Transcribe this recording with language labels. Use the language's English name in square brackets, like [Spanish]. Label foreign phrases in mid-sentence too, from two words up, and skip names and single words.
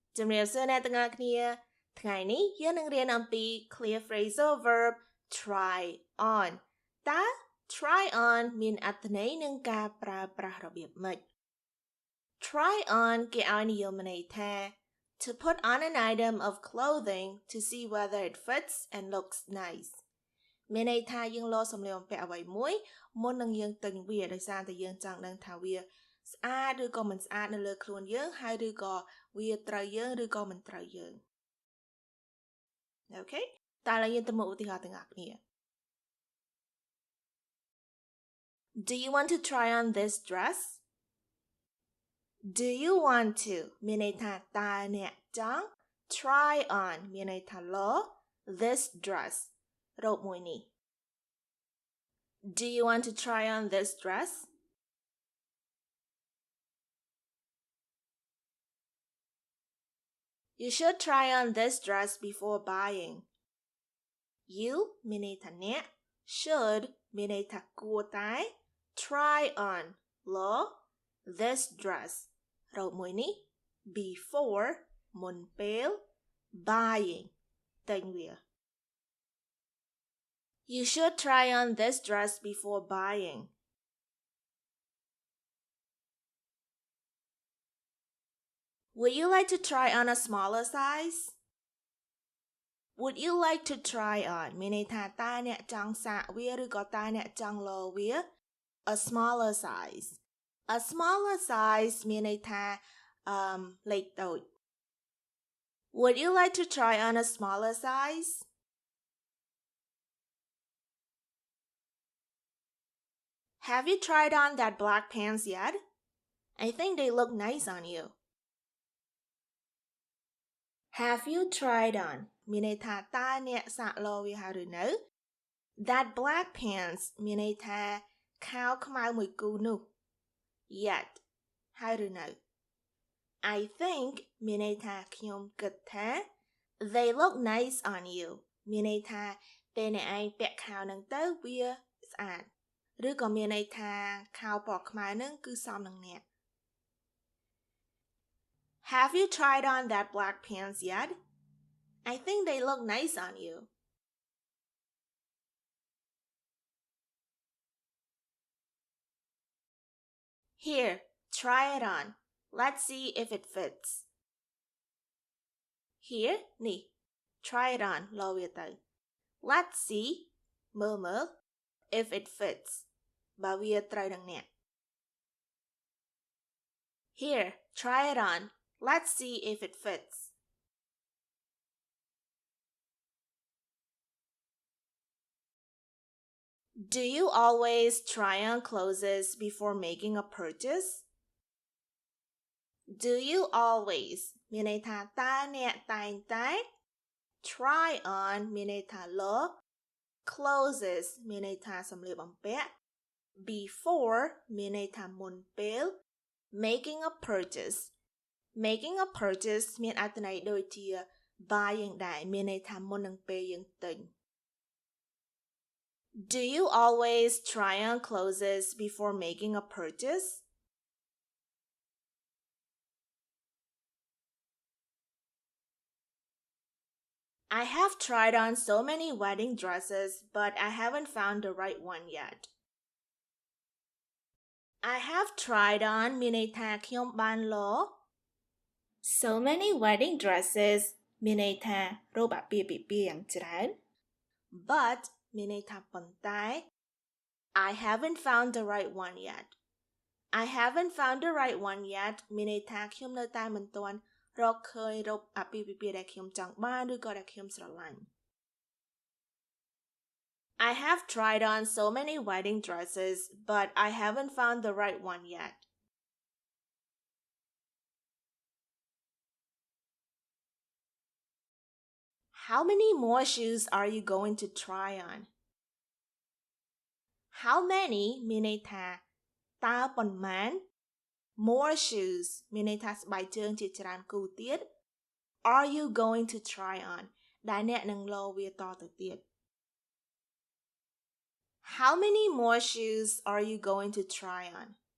[Khmer] ជំរាបសួរអ្នកទាំងអស់គ្នាថ្ងៃនេះយើងនឹងរៀនអំពី [English] clear phrasal verb try on [Khmer] តើ [English] try on [Khmer] មានអត្ថន័យនឹងការប្រើប្រា ស់របៀបម៉េច [English] try on [Khmer] គេឲ្យនិយមន័យថា [English] to put on an item of clothing to see whether it fits and looks nice [Khmer] មានន័យថាយើងលោសម្លៀកបំពាក់អ្វីមួយមុននឹងយើងទិញវាដោយសារតែយើងចង់ដឹងថាវាស្អាតឬក៏មិនស្អាតនៅលើខ្លួនយើងហើយឬក៏វាត្រូវយើងឬក៏មិនត្រូវយើង Okay តើឥឡូវយើងទៅមើលឧទាហរណ៍ទាំងអស់គ្នា [English] Do you want to try on this dress? Do you want to [Khmer] មានន័យថាតើអ្នកចង់ [English] try on [Khmer] មានន័យថាលោ [English] this dress [Khmer] រ៉ូបមួយនេះ [English] Do you want to try on this dress? You should try on this dress before buying. You [Khmer] មានន័យថាអ្នក [English] should [Khmer] មានន័យថាគួរតែ [English] try on លោ this dress [Khmer] រ៉ូបមួយនេះ [English] before [Khmer] មុនពេល [English] buying [Khmer] ទិញវា [English] You should try on this dress before buying. Would you like to try on a smaller size? Would you like to try on [Khmer] មានន័យថាតើអ្នកចង់សាកវាឬក៏តើអ្នកចង់លោវា [English] a smaller size. A smaller size [Khmer] មានន័យថាលេខតូច [English] Would you like to try on a smaller size? Have you tried on that black pants yet? I think they look nice on you. Have you tried on [Khmer] មានន័យថាតើអ្នកសាកលោវាហើយឬនៅ [English] That black pants [Khmer] មានន័យថាខោខ្មៅមួយគូនោះ Yet ហើយឬនៅ [English] I think [Khmer] មានន័យថាខ្ញុំគិតថា [English] They look nice on you [Khmer] មានន័យថាពេលអ្នកឯងពាក់ខោនឹងទៅវាស្អាតឬក៏មានន័យថាខោពណ៌ខ្មៅនឹងគឺសមនឹងអ្នក [English] Have you tried on that black pants yet? I think they look nice on you. Here, try it on. Let's see if it fits. Here, នេះ try it on [Khmer] លោវាទៅ [English] Let's see មើល if it fits [Khmer] បើវាត្រូវនឹងអ្នក [English] Here, try it on. Let's see if it fits. Do you always try on clothes before making a purchase? Do you always [Khmer] មានន័យថាតើអ្នកតែងតែ [English] try on [Khmer] មានន័យថាលោ clothes មានន័យថាសម្លៀកបំពាក់ before មានន័យថាមុនពេល [English] making a purchase making a purchase [Khmer] មានអត្ថន័យដូចជា buying ដែរមានន័យថាមុននឹងពេលយើងទិញ [English] Do you always try on clothes before making a purchase? I have tried on so many wedding dresses, but I haven't found the right one yet. I have tried on [Khmer] មានន័យថាខ្ញុំបានលោ [English] So many wedding dresses [Khmer] មានន័យថារ៉ូបអាពាហ៍ពិពាហ៍យ៉ាងច្រើន But មានន័យថាប៉ុន្តែ [English] I haven't found the right one yet. I haven't found the right one yet [Khmer] មានន័យថាខ្ញុំនៅតែមិនទាន់រកឃើញរ៉ូបអាពាហ៍ពិពាហ៍ដែលខ្ញុំចង់បានឬក៏ដែលខ្ញុំស្រឡាញ់ [English] I have tried on so many wedding dresses, but I haven't found the right one yet. How many more shoes are you going to try on? How many [Khmer] មានន័យថាតើប៉ុន្មាន [English] more shoes [Khmer] មានន័យថាស្បែកជើងជាច្រើនគូទៀត [English] are you going to try on [Khmer] ដែលអ្នកនឹងលោវាតទៅទៀត [English] How many more shoes are you going to try on?